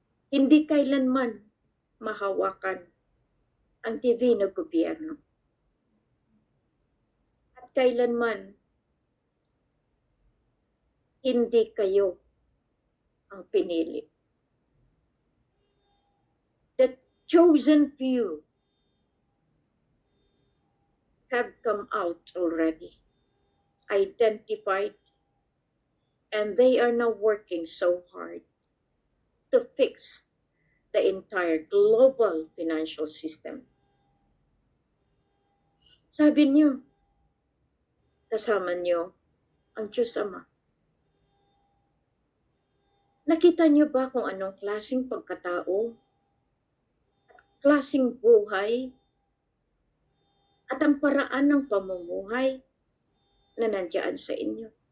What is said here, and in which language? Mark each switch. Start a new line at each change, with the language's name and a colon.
Filipino: Hindi kailanman mahawakan ang divino gobyerno. At kailanman hindi kayo ang pinili.
English: The chosen few have come out already, identified, and they are now working so hard to fix the entire global financial system.
Filipino: Sabi niyo, kasama niyo ang Diyos Ama. Nakita niyo ba kung anong klaseng pagkatao, klaseng buhay, at ang paraan ng pamumuhay na nandiyan sa inyo?